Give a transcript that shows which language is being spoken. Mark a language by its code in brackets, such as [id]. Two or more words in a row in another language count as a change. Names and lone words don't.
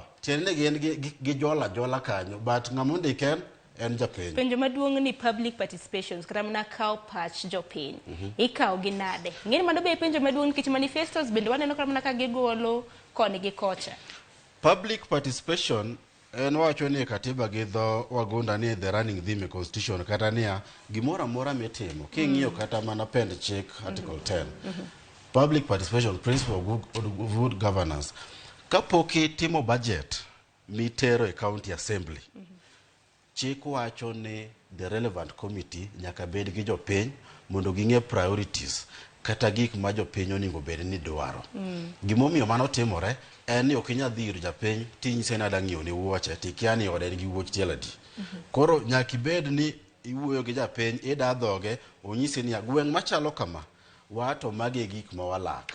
[luo] Tiende gin gi jola kanyo, but ng'amondike en japiny. Penjo maduong' ni [en] public participations [luo] kata mana kawo pach jopiny ikawo gi nade. Ng'eni mano be penjo maduong' nikech manifestos bende waneno kata mana ka gigolo koni gi kocha. [en] Public participation [luo] en wacho ni katiba gi dho wagunda ni [en] the running theme constitution, [luo] kata niya gimoro amora mitimo king'iyo kata mana pend chik article 10. [en] Public participation, principle of good governance. [luo] Kapok itimo budget mitero e [en] county assembly, [luo] chik wacho ni [en] the relevant committee [luo] nyaka bed gi jopiny mondo ging'e priorities kata gik ma jopiny oningo bed ni dwaro. Gimomiyo mano timore en ni ok inyal dhi ir japiny tinyise ni adang' ng'iewo ni wuoche tikia ni ode nigi wuoch tiel adi. Koro nyaka ibed ni iwuoyo gi japiny, ida dhoge, onyisi ni gweng' machalo kama wato mage gik ma walak.